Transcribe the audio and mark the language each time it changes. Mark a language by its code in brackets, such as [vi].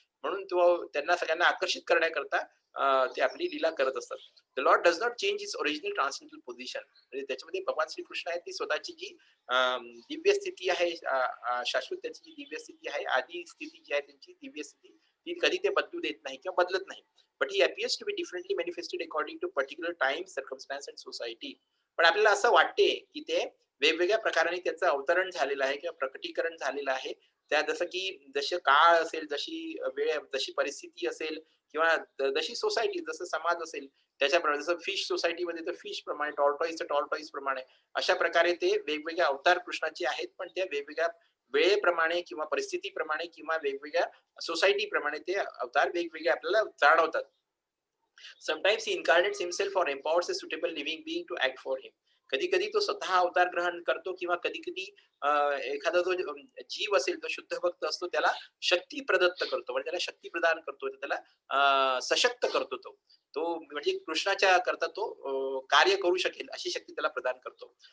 [mr] म्हणून तो त्यांना सगळ्यांना आकर्षित करण्याकरता ते आपली लीला करत असतात. [en] The Lord does not change his original transcendental position. [mr] म्हणजे त्याच्यामध्ये भगवान श्रीकृष्ण आहे ती स्वतःची जी दिव्य स्थिती आहे, शाश्वत त्याची जी दिव्य स्थिती आहे, आदी स्थिती जी आहे त्यांची दिव्य स्थिती ती कधी ते बदलू देत नाही किंवा बदलत नाही. [en] But he appears to be differently manifested according to particular time, circumstance and society. [mr] पण आपल्याला असं वाटते की ते वेगवेगळ्या प्रकाराने त्याचं अवतरण झालेलं आहे किंवा प्रकटीकरण झालेलं आहे. त्या जसं की जसे काळ असेल, जशी वेळ, जशी परिस्थिती असेल किंवा जशी सोसायटी, जसं समाज असेल त्याच्याप्रमाणे. जसं फिश सोसायटीमध्ये तर फिश प्रमाणे, टॉर्टॉईज प्रमाणे अशा प्रकारे ते वेगवेगळे अवतार कृष्णाचे आहेत. पण त्या वेगवेगळ्या वेळेप्रमाणे किंवा परिस्थितीप्रमाणे किंवा वेगवेगळ्या सोसायटी प्रमाणे ते अवतार वेगवेगळे आपल्याला जाणवतात. [en] Sometimes he incarnates himself or empowers a suitable living being to act for him. [mr] कधी कधी तो स्वतः अवतार ग्रहण करतो किंवा कधी कधी एखादा जो जीव असेल तो शुद्ध भक्त असतो त्याला शक्ती प्रदत्त करतो म्हणजे त्याला शक्ती प्रदान करतो, त्याला सशक्त करतो. तो म्हणजे कृष्णाच्या करता तो कार्य करू शकेल अशी शक्ती त्याला प्रदान करतो.